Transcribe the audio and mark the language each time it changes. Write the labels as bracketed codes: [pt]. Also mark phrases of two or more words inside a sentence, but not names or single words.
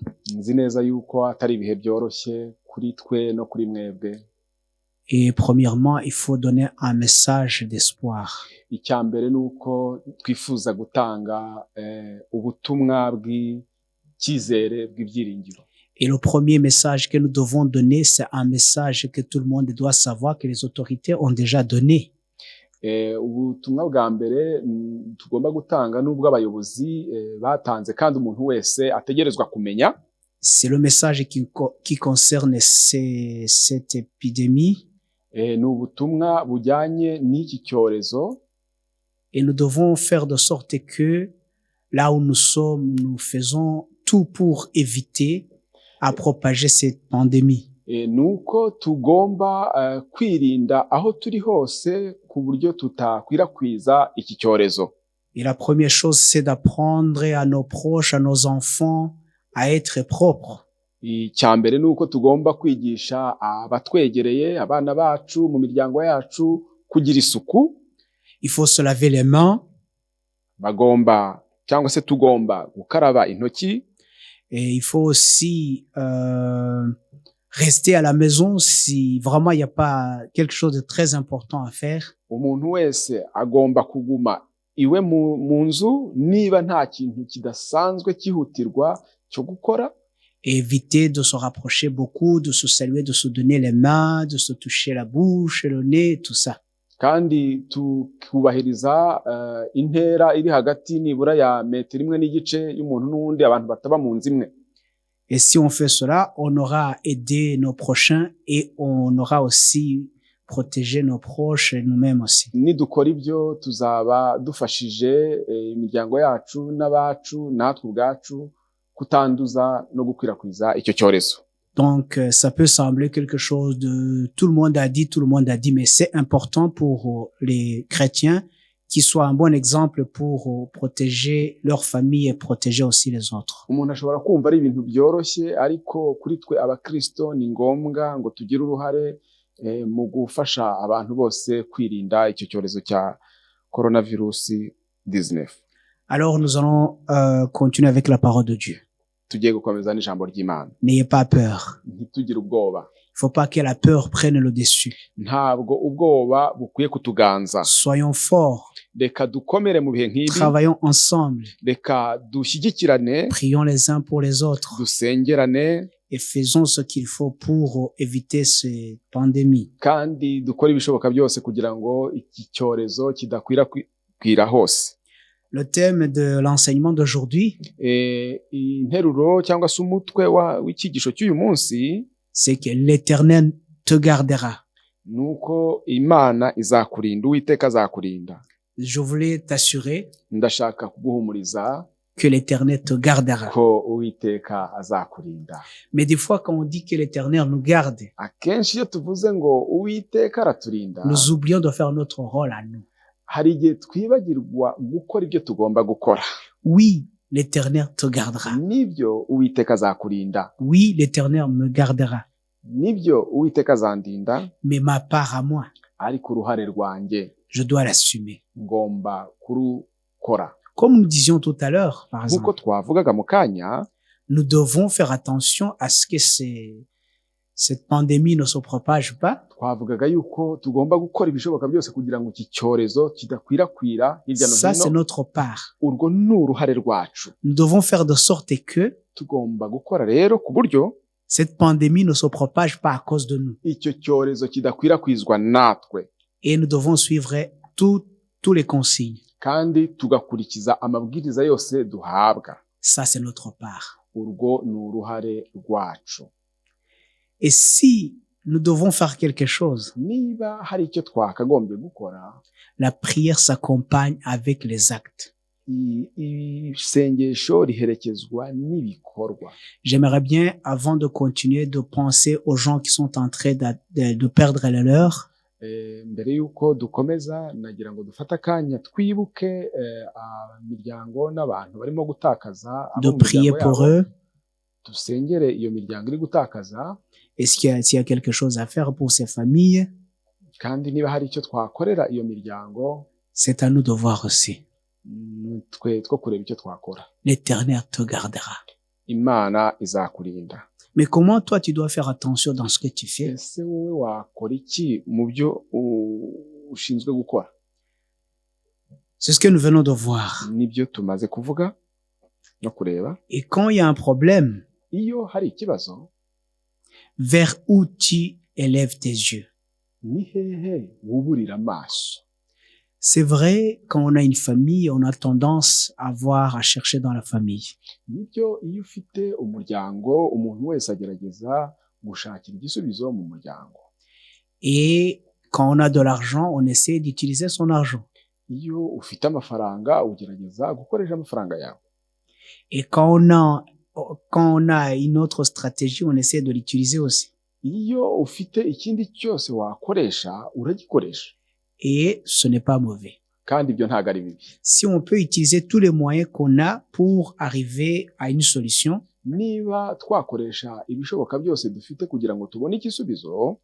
[rw] Nzi neza yuko atari ibihe byoroshye kuri twe no kuri mwebwe. [fr] Et premièrement, il faut donner un message d'espoir. [rw] Icyambere nuko twifuza gutanga ubutumwa bw'ikizere bw'ibyiringiro. [fr] Et le premier message que nous devons donner, c'est un message que tout le monde doit savoir, que les autorités ont déjà donné. [rw] Ubutumwa bwa mbere tugomba gutanga n'ubwo abayobozi batanze kandi umuntu wese ategerezwa kumenya. [fr] C'est le message qui concerne cette épidémie. [rw] Ni ubutumwa bujyanye n'iki cyorezo. [fr] Et nous devons faire de sorte que là où nous sommes, nous faisons tout pour éviter à propager cette pandémie. [rw] Nuko tugomba kwirinda aho turi hose ku buryo tutakwirakwiza iki cyorezo. [fr] Et la première chose, c'est d'apprendre à nos proches, à nos enfants à être propres. [rw] Icyambere nuko tugomba kwigisha abatwegereye, abana bacu mu miryango yacu kugira isuku. [fr] Il faut se laver les mains. [rw] Bagomba cyangwa se tugomba gukaraba intoki. [fr] Et il faut aussi rester à la maison si vraiment il n'y a pas quelque chose de très important à faire. [rw] Umuntu wese agomba kuguma iwe mu nzu niba nta kintu kidasanzwe kihutirwa cyo gukora. [fr] Et éviter de se rapprocher beaucoup, de se saluer, de se donner les mains, de se toucher la bouche, le nez, tout ça. [rw] Kandi tukubahiriza intera iri hagati nibura ya metero imwe n'igice y'umuntu n'undi, abantu bataba mu nzu imwe. [fr] Et si on fait cela, on aura aidé nos prochains et on aura aussi protégé nos proches et nous-mêmes aussi. [rw] Nidukora ibyo tuzaba dufashije imiryango yacu n'abacu natwe ubwacu kutanduza no gukwirakwiza icyo cyorezo. [fr] Donc, ça peut sembler quelque chose de tout le monde a dit, mais c'est important pour les chrétiens qu'ils soient un bon exemple pour protéger leur famille et protéger aussi les autres. [rw] Umuntu ashobora kumva ari ibintu byoroshye, ariko kuri twe abakristo ni ngombwa ngo tugire uruhare mu gufasha abantu bose kwirinda icyo cyorezo cya coronavirus 19. [fr] Alors, nous allons continuer avec la parole de Dieu. [rw] Tugiye gukomeza n'ijambo ry'Imana. [fr] N'ayez pas peur. [rw] Ntitugire ubwoba. [fr] Il faut pas que la peur prenne le dessus. [rw] Ntabwo ubwoba bukwiye kutuganza. [fr] Soyons forts. [rw] Reka dukomere mu bihe nk'ibi. [fr] Travaillons ensemble. [rw] Reka dushyigikirane. [fr] Prions les uns pour les autres. [rw] Dusengerane. [fr] Et faisons ce qu'il faut pour éviter cette pandémie. [rw] Kandi dukora ibishoboka byose kugira ngo iki cyorezo kidakwirakwira hose. [fr] Le thème de l'enseignement d'aujourd'hui, [rw] interuro cyangwa se umutwe w'ikigisho cy'uyu munsi, [fr] c'est que l'Éternel te gardera. [rw] Nuko Imana izakurinda, Uwiteka azakurinda. [fr] Je voulais t'assurer [rw] ndashaka kuguhumuriza [fr] que l'Éternel te gardera. [rw] Ko Uwiteka azakurinda. [fr] Mais des fois quand on dit que l'Éternel nous garde, [rw] akenshi iyo tuvuze ngo Uwiteka araturinda, [fr] nous oublions de faire notre rôle à nous. [rw] Hari igihe twibagirwa gukora ibyo tugomba gukora. [fr] Oui, l'Éternel te gardera. [rw] Nibyo Uwiteka azakurinda. [fr] Oui, l'Éternel me gardera. [rw] Nibyo Uwiteka azandinda. [fr] Mais ma part à moi, [rw] ariko uruhare rwanjye, [fr] je dois l'assumer. [rw] Ngomba kurukora. [fr] Comme nous disions tout à l'heure, par exemple, [rw] nkuko twavugaga mu kanya, [fr] nous devons faire attention à ce que cette pandémie ne se propage pas. [rw] Twavugaga yuko tugomba gukora ibishoboka byose kugira ngo iki cyorezo kidakwirakwira hirya no hino. [fr] Ça, c'est notre part. [rw] Urwo ni uruhare rwacu. [fr] Nous devons faire de sorte que [rw] tugomba gukora rero ku buryo [fr] cette pandémie ne se propage pas à cause de nous. [rw] Icyo cyorezo kidakwirakwizwa natwe. [fr] Et nous devons suivre tous les consignes. [rw] Kandi tugakurikiza amabwiriza yose duhabwa. [fr] Ça, c'est notre part. [rw] Urwo ni uruhare rwacu. [fr] Et si nous devons faire quelque chose, [rw] niba hari icyo twakagombye gukora, [fr] la prière s'accompagne avec les actes. [rw] Isengesho riherekezwa n'ibikorwa. [fr] J'aimerais bien, avant de continuer, de penser aux gens qui sont en train de perdre le leur. [rw] Mbere yuko dukomeza, nagira ngo dufate akanya twibuke imiryango n'abantu barimo gutakaza [fr] de prier pour eux. [rw] dusengere iyo miryango iri gutakaza. [fr] Est-ce qu'il y a quelque chose à faire pour ces familles? [rw] Kandi niba hari icyo twakorera iyo miryango, [fr] c'est à nous de voir aussi. [rw] Twe two kureba icyo twakora. [fr] L'Éternel te gardera. [rw] Imana izakurinda. [fr] Mais comment toi tu dois faire attention dans ce que tu fais? [rw] Ese wowe wakora iki mu byo ushinzwe gukora? [fr] C'est ce que nous venons de voir. [rw] Nibyo tumaze kuvuga no kureba. [fr] Et quand il y a un problème, [rw] iyo hari ikibazo, [fr] vers où tu élèves tes yeux? [rw] Ni hehe wuburira amaso. [fr] C'est vrai, quand on a une famille, on a tendance à chercher dans la famille. [rw] Nibyo iyo ufite umuryango, umuntu wese agerageza gushakira igisubizo mu muryango. [fr] Et quand on a de l'argent, on essaie d'utiliser son argent. [rw] Iyo ufite amafaranga, ugerageza gukoresha amafaranga yawe. [fr] Et quand on a une autre stratégie, on essaie de l'utiliser aussi. [rw] Iyo ufite ikindi cyose wakoresha, uragikoresha. [fr] Et ce n'est pas mauvais. [rw] Kandi ibyo ntago ari bibi. [fr] Si on peut utiliser tous les moyens qu'on a pour arriver à une solution, [rw] niba twakoresha ibishoboka byose dufite kugira ngo tubone igisubizo,